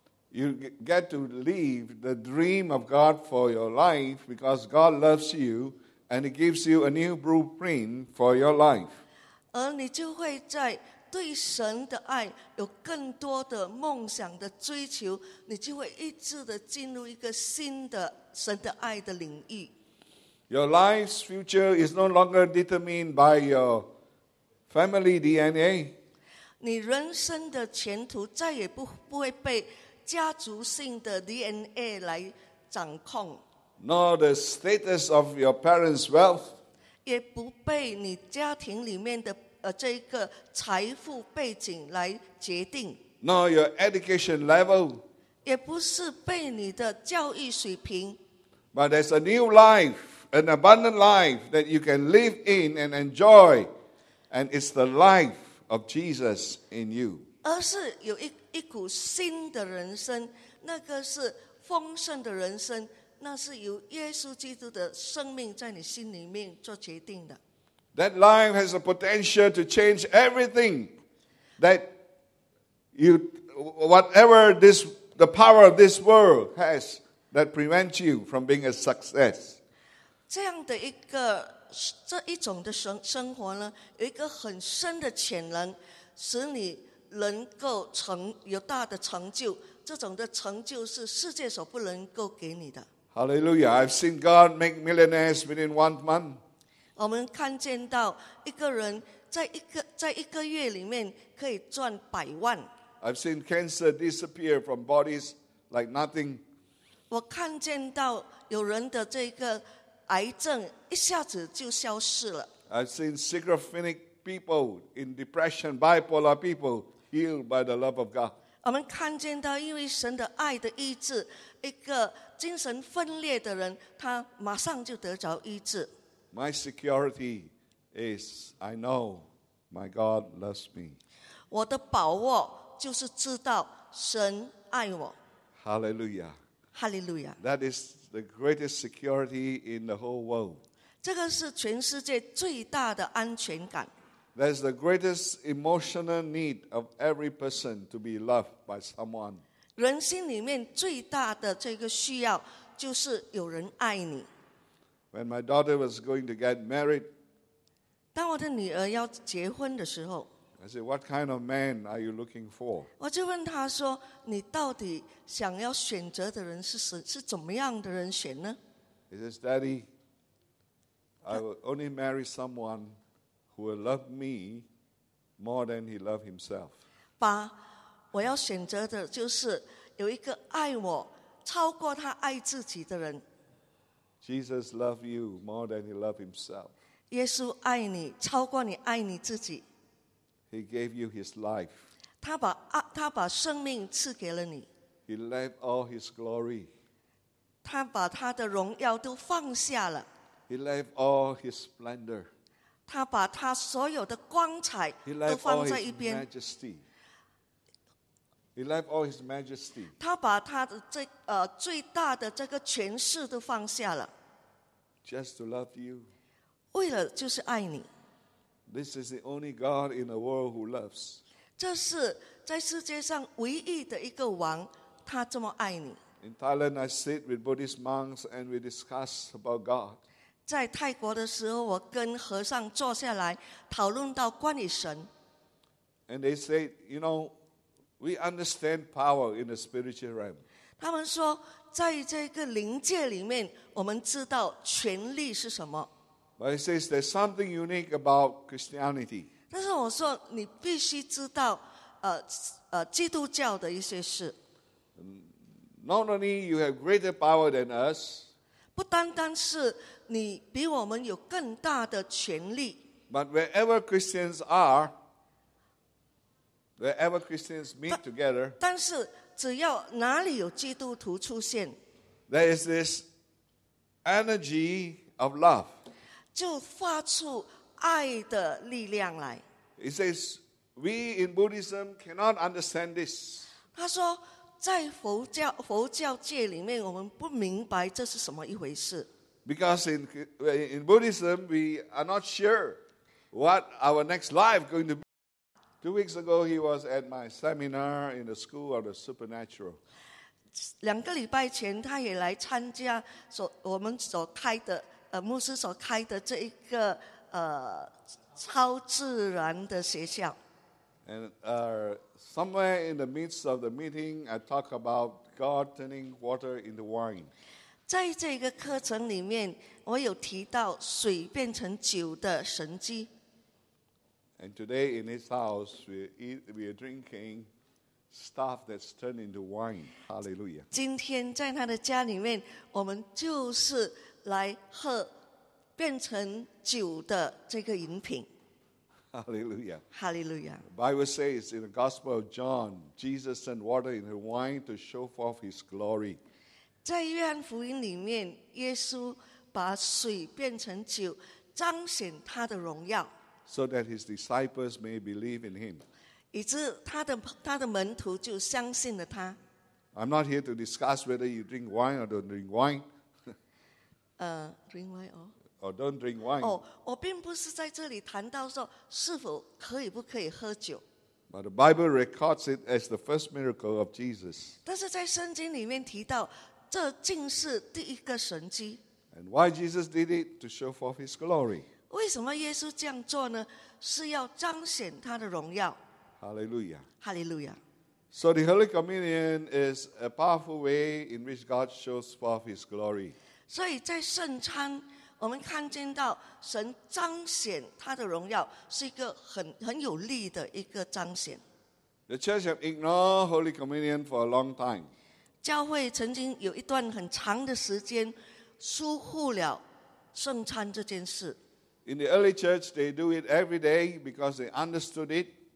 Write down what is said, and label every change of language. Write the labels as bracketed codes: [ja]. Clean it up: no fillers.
[en] you get to live the dream of God for your life because God loves you and he gives you a new blueprint for your life. [zh] 而你就会在对神的爱有更多的梦想的追求，你就会一直的进入一个新的神的爱的领域。 [en] Your life's future is no longer determined by your family DNA. [zh] 你人生的前途再也不会被家族性的 DNA 来掌控。 [en] Nor the status of your parents' wealth. [zh] 也不被你家庭里面的这个财富背景来决定。 [en] Nor your education level. [zh] 也不是被你的教育水平。 [en] But there's a new life. An abundant life that you can live in and enjoy, and it's the life of Jesus in you. [zh] 而是有一股新的人生，那个是丰盛的人生，那是由耶稣基督的生命在你心里面做决定的。 [en] That life has the potential to change everything that you, whatever this, the power of this world has that prevents you from being a success. [zh] 这样的一个这一种的生活呢，有一个很深的潜能，使你能够有大的成就。这种的成就是世界所不能够给你的。 [en] Hallelujah! I've seen God make millionaires within 1 month. [zh] 我们看见到一个人在一个月里面可以赚百万。 [en] I've seen cancer disappear from bodies like nothing. [zh] 我看见到有人的这个癌症一下子就消失了。 [en] I've seen schizophrenic people in depression, bipolar people healed by the love of God. [zh] 我们看见到因为神的爱的医治，一个精神分裂的人，他马上就得着医治。 [en] My security is I know my God loves me. [zh] 我的宝握就是知道神爱我。 [en] Hallelujah. Hallelujah. That is the greatest security in the whole world. [zh] 这个是全世界最大的安全感。 [en] That is the greatest emotional need of every person to be loved by someone. [zh] 人心里面最大的这个需要就是有人爱你。 [en] When my daughter was going to get married, [zh] 当我的女儿要结婚的时候， [en] I said, "What kind of man are you looking for?" [zh] 我就问她说，你到底想要选择的人是怎么样的人选呢？ [en] He says, "Daddy, I will only marry someone who will love me more than he loved himself." [zh] 爸，我要选择的就是有一个爱我超过他爱自己的人。 [en] Jesus loved you more than he loved himself. [zh] 耶稣爱你超过你爱你自己。 [en] He gave you his life. [zh] 他把生命赐给了你。 [en] He left all his glory. [zh] 他把他的荣耀都放下了。 [en] He left all his splendor. [zh] 他把他所有的光彩都放在一边。 [en] He left all his majesty. He left all his majesty. [zh] 他把他的最大的这个权势都放下了。 [en] Just to love you. [zh] 为了就是爱你。 [en] This is the only God in the world who loves. [zh] 这是在世界上唯一的一个王，他这么爱你。 [en] In Thailand, I sit with Buddhist monks and we discuss about God. [zh] 在泰国的时候，我跟和尚坐下来讨论到关于神。 [en] And they say, you know, we understand power in the spiritual realm. [zh] 他们说在这个灵界里面，我们知道权力是什么。 [en] But it says there's something unique about Christianity. [zh] 但是我说你必须知道，基督教的一些事。 [en] Not only you have greater power than us. [zh] 不单单是你比我们有更大的权力。 [en] But wherever Christians are, wherever Christians meet together. [zh] 但是只要哪里有基督徒出现， [en] There is this energy of love. [zh] 就发出爱的力量来。 [en] He says, we in Buddhism cannot understand this. [zh] 他说，在佛教界里面，我们不明白这是什么一回事。 [en] Because in Buddhism, we are not sure what our next life is going to be. Two weeks ago, he was at my seminar in the School of the Supernatural. [zh] 两个礼拜前，他也来参加我们所开的牧师所开的这一个超自然的学校。 [en] And somewhere in the midst of the meeting, I talk about God turning water into wine. [zh] 在这个课程里面，我有提到水变成酒的神迹。 [en] And today in his house, we are drinking stuff that's turned into wine. Hallelujah. [zh] 今天在他的家里面，我们就是来喝变成酒的这个饮品。 [en] Hallelujah. Hallelujah. The Bible says in the Gospel of John, Jesus turned water into wine to show forth his glory. [zh] 在约翰福音里面，耶稣把水变成酒，彰显他的荣耀。 [en] So that his disciples may believe in him. [zh] 以致他的门徒就相信了他。 [en] I'm not here to discuss whether you drink wine or don't drink wine. drink wine or don't drink wine. [zh] 我并不是在这里谈到说是否可以不可以喝酒。 [en] But the Bible records it as the first miracle of Jesus. [zh] 但是在圣经里面提到，这竟是第一个神迹。 [en] And why Jesus did it? To show forth his glory. [zh] 为什么耶稣这样做呢？是要彰显他的荣耀。 [en] Hallelujah. Hallelujah. So the Holy Communion is a powerful way in which God shows forth His glory. [zh] 所以在圣餐，我们看见到神彰显他的荣耀，是一个很有力的一个彰显。 [en] The Church has ignored Holy Communion for a long time. [zh] 教会曾经有一段很长的时间疏忽了圣餐这件事。 [en] In the early church, they do it every day because they understood it.